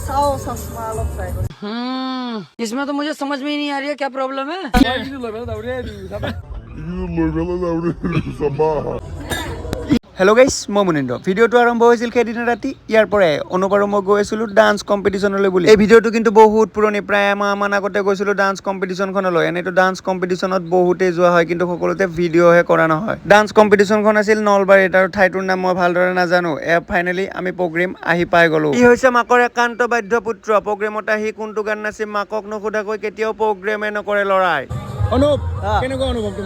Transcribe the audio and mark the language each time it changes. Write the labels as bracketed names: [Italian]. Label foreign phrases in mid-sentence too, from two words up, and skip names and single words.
[Assamese] চাও চশমা অলপ ট্ৰাই কৰি [Hindi] इसमें तो मुझे समझ में ही नहीं आ रही है क्या प्रॉब्लम है [Assamese] হেল্ল' গাইছ মই মুনিন্দ্ৰ ভিডিঅ'টো আৰম্ভ হৈছিল সেইদিনা ৰাতি ইয়াৰ পৰাই অনুপ আৰু মই গৈ আছিলোঁ [English] dance competition [Assamese] বুলি এই ভিডিঅ'টো কিন্তু বহুত পুৰণি প্ৰায় এমাহমান আগতে গৈছিলোঁ [English] dance competition [Assamese] এনেইতো [English] dance competition [Assamese] বহুতেই যোৱা হয় কিন্তু সকলোতে ভিডিঅ'হে কৰা নহয় [English] dance competition [Assamese] আছিল নলবাৰীত আৰু ঠাইটোৰ নাম মই ভালদৰে নাজানো ফাইনেলি আমি প্ৰগ্ৰেম আহি পাই গ'লোঁ ই হৈছে মাকৰ একান্ত বাধ্য পুত্ৰ প্ৰগ্ৰেমত আহি কোনটো গান নাচিম মাকক নোসোধাকৈ কেতিয়াও প্ৰগ্ৰেমে নকৰে ল'ৰাই অনুপ কেনেকুৱা অনুভৱ তোমাৰ